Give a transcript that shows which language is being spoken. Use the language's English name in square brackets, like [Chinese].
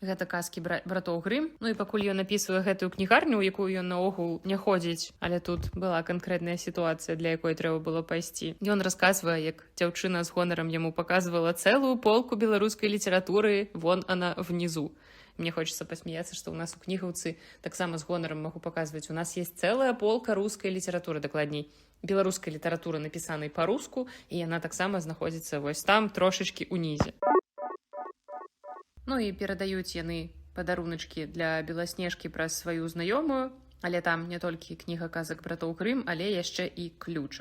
[Belarusian] Гэта казкі братоў Грым. Ну і пакуль ён напісвае гэтую кнігарню, у якую ён наогул не ходзіць, але тут была канкрэтная сітуацыя, для якой трэба было пайсці. Ён расказвае, як дзяўчына з гонарам яму паказвала цэлую полку беларускай літаратуры, [Russian] вон она внизу. Мне хочется посмеяться, что у нас [Belarusian] у кнігаўцы таксама з гонарам [Russian] могу показывать. У нас есть целая полка [Belarusian] рускай літаратуры, дакладней, беларускай літаратуры, напісанай па-руску, і яна таксама знаходзіцца вось там, трошачкі ўнізе. Ну і перадаюць яны падаруначкі для Беласнежкі праз сваю знаёмую, але там не толькі кніга казак братоў Грым, але яшчэ і ключ.